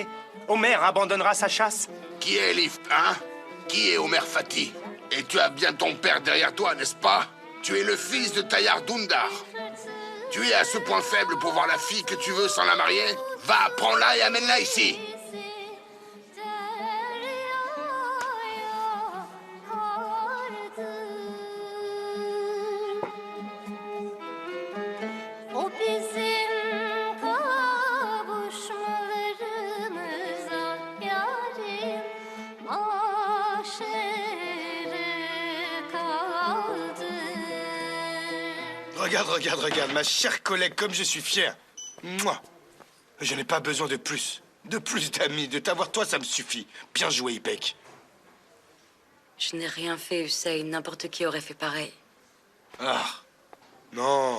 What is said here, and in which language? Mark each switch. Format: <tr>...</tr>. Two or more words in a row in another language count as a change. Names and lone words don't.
<fr>Omer abandonnera sa chasse? Qui est Elif, hein? Qui est Omer Fati? Et tu as bien ton père derrière toi, n'est-ce pas? Tu es le fils de Tayyar Dundar. Tu es à ce point faible pour voir la fille que tu veux sans la marier? Va, prends-la et amène-la ici.</fr> <tr>O bizim kavuşmalarımıza yarim aşere kaldı.</tr> <fr>Regarde, ma chère collègue, comme je suis fier. Mouah. Je n'ai pas besoin de plus. De plus d'amis. De t'avoir toi, ça me suffit. Bien joué, Ipek. Je n'ai rien fait, Hussein. N'importe qui aurait fait pareil. Ah. Non.</fr>